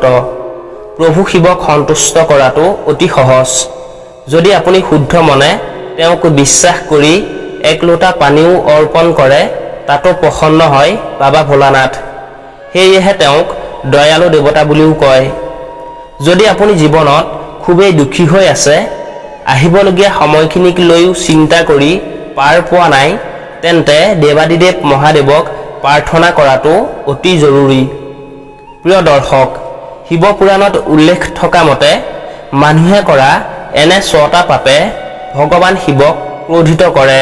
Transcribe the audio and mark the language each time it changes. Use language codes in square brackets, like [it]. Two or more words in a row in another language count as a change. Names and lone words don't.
[as] প্ৰভু শিৱক সন্তুষ্ট কৰাটো অতি সহজ। যদি আপুনি শুদ্ধ মনে তেওঁক বিশ্বাস কৰি এক লোটা পানীও অৰ্পণ কৰে তাতো প্ৰসন্ন হয় বাবা ভোলানাথ। সেয়েহে তেওঁক দয়ালু দেৱতা বুলিও কয়। যদি আপুনি জীৱনত খুবেই দুখী হৈ আছে আহিবলগীয়া সময়খিনিক লৈও চিন্তা কৰি পাৰ পোৱা নাই তেন্তে দেৱাদিদেৱ মহাদেৱক প্ৰাৰ্থনা কৰাটো অতি জৰুৰী। প্ৰিয় দৰ্শক, শিৱ পুৰাণত উল্লেখ থকা মতে মানুহে কৰা এনে 6টা পাপে ভগৱান শিৱক ক্ৰোধিত কৰে।